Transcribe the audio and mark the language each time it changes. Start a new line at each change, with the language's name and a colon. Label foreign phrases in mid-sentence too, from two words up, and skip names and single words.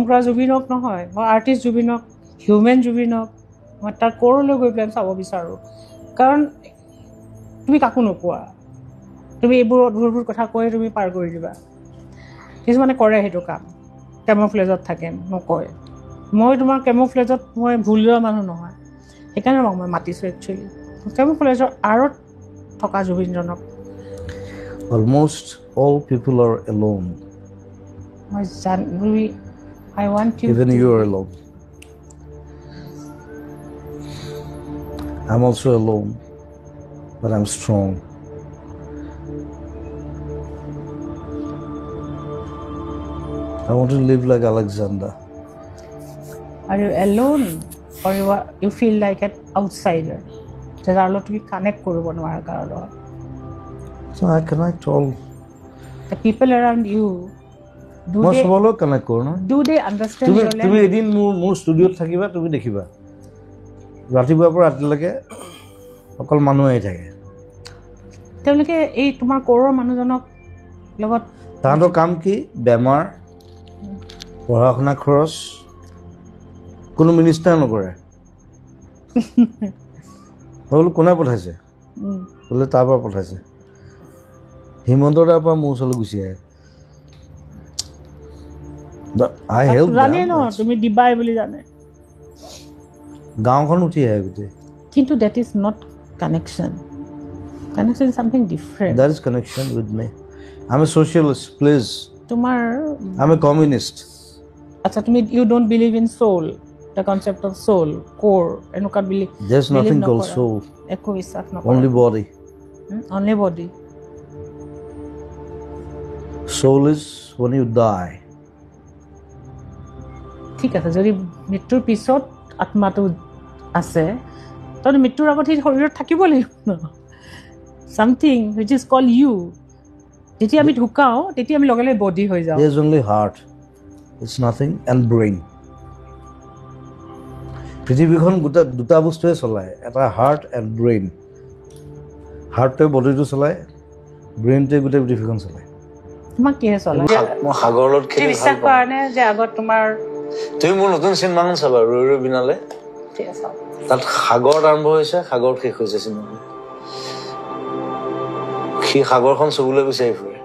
Assamese: কৰা জুবিনক নহয় মই আৰ্টিষ্ট জুবিনক হিউমেন জুবিনক মই তাৰ ক'ৰলৈ গৈ পেলাই চাব বিচাৰোঁ কাৰণ তুমি কাকো নোপোৱা তুমি এইবোৰ অদ্ভুতবোৰ কথা কৈ তুমি পাৰ কৰি দিবা কিছুমানে কৰে সেইটো কাম কেমোফ্লেজত থাকে নকয় মই তোমাৰ কেমোফ্লেজত মই ভুল লোৱা মানুহ নহয় সেইকাৰণে মই মাতিছোঁ একচুৱেলি কেমোফ্লেজৰ আঁৰত থকা জুবিনজনক
English: almost all people are alone মই I want you even to you are alone I'm also alone but I'm strong I want to live like Alexander Are you alone or you feel like an outsider
Assamese: যাৰ লগত তুমি কানেক্ট কৰিব নোৱাৰা কাৰো লগত
English: so I connect all the people around you
Assamese: মই সবৰ লগত কানেক্ট কৰোঁ ন
English: do they understand your
Assamese: তুমি
English: language
Assamese: এদিন মোৰ ষ্টুডিঅ'ত থাকিবা তুমি দেখিবা ৰাতিপুৱাৰ পৰা ৰাতিলৈকে অকল মানুহ আহি থাকে তেওঁলোকে এই তোমাৰ ক'ৰৰ মানুহজনক লগত তাহাঁতৰ কাম কি বেমাৰ পঢ়া শুনা খৰচ কোনো মিনিষ্টাৰ নকৰে বোলো কোনে পঠাইছে বোলে তাৰ পৰা পঠাইছে হিমন্তৰ তাৰ পৰা মোৰ ওচৰলৈ গুচি আহে জানে ন তুমি দিবাই বুলি জানে গাঁওখন উঠি আহে গোটেই কিন্তু
English: that is not connection is something different that is connection with me I'm a socialist please
Assamese: তোমাৰ
English: I'm a communist
Assamese: আচ্ছা তুমি
English: you don't believe in soul the concept of soul core
Assamese: এনেকুৱা
English: believe there's nothing called soul
Assamese: একো বিশ্বাস নকৰা
English: only body only body soul is when you die
Assamese: ঠিক আছে যদি মৃত্যুৰ পিছত আত্মাটো আছে তখন মৃত্যুৰ আগত সেই শৰীৰত থাকিব লাগিব ন
English: something which is called you
Assamese: যেতিয়া আমি ঢুকাও তেতিয়া আমি লগে লগে বডি হৈ যাওঁ
English: there's only heart it's nothing and brain
Assamese: পৃথিৱীখন দুটা বস্তুৱে চলায় এটা
English: heart and brain
Assamese: হাৰ্টটোৱে বডিটো চলায় ব্ৰেইনটোৱে গোটেই পৃথিৱীখন চলায় তোমাক কিহে চলায় মই সাগৰত খেলি বিশ্বাস কৰা নে যে আগত তোমাৰ তুমি মোৰ নতুন চিনেমাখন চাবা ৰৈ ৰৈ বিনালে তাত সাগৰত আৰম্ভ হৈছে সাগৰ শেষ হৈছে চিনেমাখন সি সাগৰখন চুবলৈ বিচাৰি ফুৰে